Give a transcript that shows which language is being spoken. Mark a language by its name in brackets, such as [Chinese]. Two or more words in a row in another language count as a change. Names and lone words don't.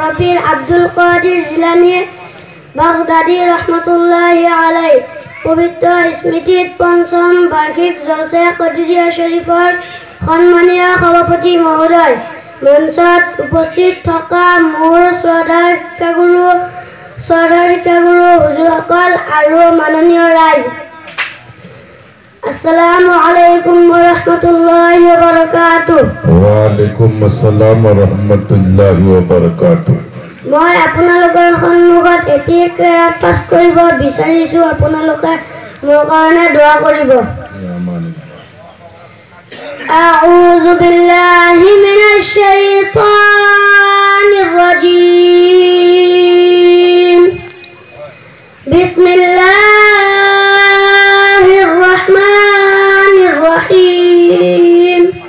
[Assamese] পীর আব্দুল কাদির জিলানী বাগদাদী [Arabic] رحمة الله عليه [Assamese] পবিত্র স্মৃতিত পঞ্চম বার্ষিক জলসা কদরিয়া শরীফৰ সন্মানীয় সভাপতি মহোদয়, মঞ্চত উপস্থিত থকা মোৰ শ্ৰদ্ধাৰ শিক্ষাগুৰু হুজুৰসকল আৰু মাননীয় ৰাইজ, [Arabic] السلام عليكم ورحمة الله وبركاته. وعليكم السلام ورحمة الله وبركاته. [Assamese] মই আপোনালোকৰ সন্মুখত এটি কেৰাত পাঠ কৰিব বিচাৰিছো, আপোনালোকে মোৰ কাৰণে দোৱা কৰিব। [Arabic] أعوذ بالله من الشيطان الرجيم. بسم الله الرحمن الرحيم.